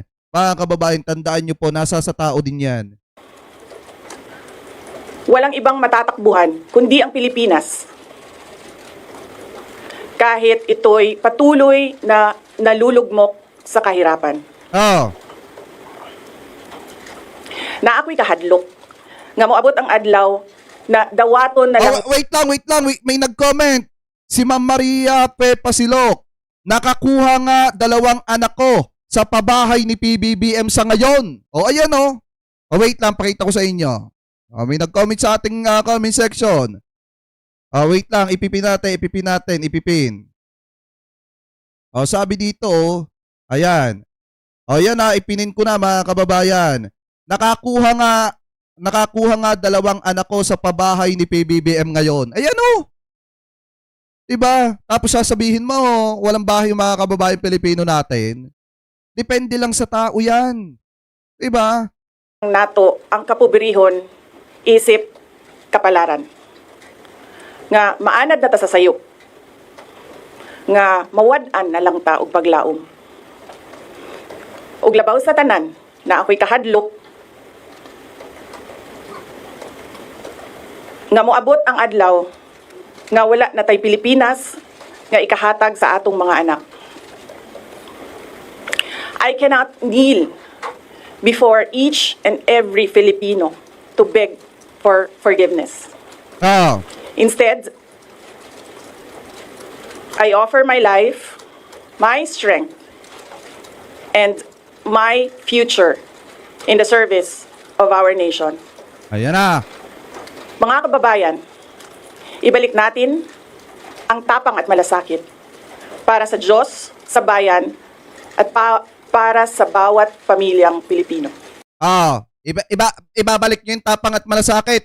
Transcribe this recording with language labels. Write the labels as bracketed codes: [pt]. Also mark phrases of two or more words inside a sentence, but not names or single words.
[tl] Mga kababayan, tandaan niyo po, nasa sa tao din 'yan. Walang ibang matatakbuhan kundi ang Pilipinas. Kahit ito'y patuloy na nalulugmok sa kahirapan. Oh. [ceb] Na ako'y kahadlok. Nga moabot ang adlaw na dawaton na lang. [tl] Wait lang. May nag-comment. Si Ma'am Maria P. Pasilok. Nakakuha nga 2 anak ko sa pabahay ni PBBM sa ngayon. Ayan o. Wait lang, pakita ko sa inyo. May nag-comment sa ating comment section. Wait lang, ipipin natin. Sabi dito, ayan. Yan ipinin ko na mga kababayan. Nakakuha nga nakakuha nga 2 anak ko sa pabahay ni PBBM ngayon. Ayan o. Diba? Tapos sasabihin mo, walang bahay yung mga kababayan Pilipino natin. Depende lang sa tao yan. Diba? [ceb] Ang nato, ang kapobrehon, isip, kapalaran. Nga maanad na ta sa sayop. Nga mawad-an na lang ta og paglaom. Og labaw sa tanan na ako'y kahadlok nga moabot ang adlaw nga wala na tay Pilipinas nga ikahatag sa atong mga anak. [en] I cannot kneel before each and every Filipino to beg for forgiveness. Ah. Instead, I offer my life, my strength, and my future in the service of our nation. [tl] Ayan na. Mga kababayan, ibalik natin ang tapang at malasakit para sa Diyos, sa bayan, at para sa bawat pamilyang Pilipino. Ibabalik nyo yung tapang at malasakit.